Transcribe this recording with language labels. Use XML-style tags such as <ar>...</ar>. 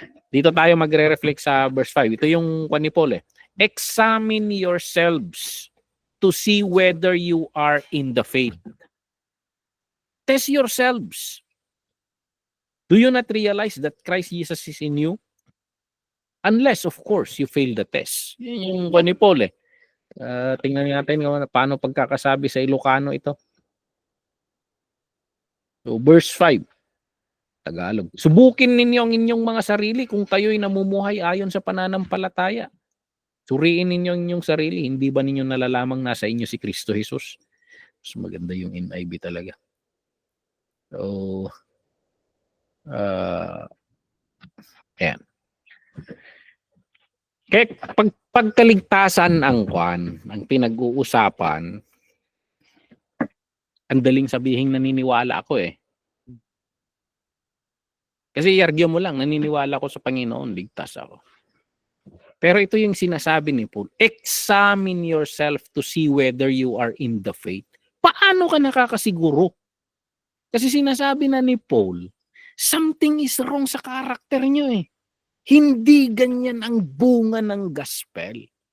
<tl>Dito tayo magre-reflect sa verse 5. Ito yung ni Paul. Examine yourselves to see whether you are in the faith.</tl> <en>Test yourselves. Do you not realize that Christ Jesus is in you? Unless, of course, you fail the test.</en> <tl>Yun yung ni Paul. Tingnan natin paano pagkakasabi sa Ilocano ito. So, verse 5. Tagalog. Subukin ninyo ang inyong mga sarili kung kayo'y namumuhay ayon sa pananampalataya. Suriin ninyo ang inyong sarili. Hindi ba ninyo nalalamang nasa inyo si Kristo Jesus? Mas maganda yung NIV talaga. So, ayan. Kaya pagkaligtasan ang pinag-uusapan, ang daling sabihin naniniwala ako Kasi i-argue mo lang, naniniwala ko sa Panginoon, ligtas ako.</tl> <en>Pero ito yung sinasabi ni Paul, examine yourself to see whether you are in the faith.</en> <tl>Paano ka nakakasiguro? Kasi sinasabi na ni Paul, something is wrong sa karakter nyo Hindi ganyan ang bunga ng gospel.</tl>